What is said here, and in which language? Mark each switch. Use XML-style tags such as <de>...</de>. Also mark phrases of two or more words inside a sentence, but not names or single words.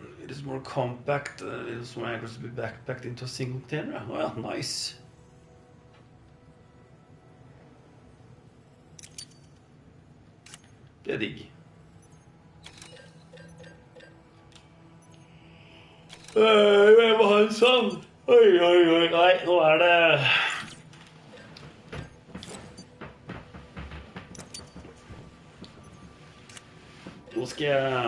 <en>It is more compact. It is more accurate to be backpacked into a single container.</en> <no>Oh ja, nice. Det er digg. Jeg må ha en sånn. Oi, oi, oi. Nei, nå er det... Nå skal jeg...</no>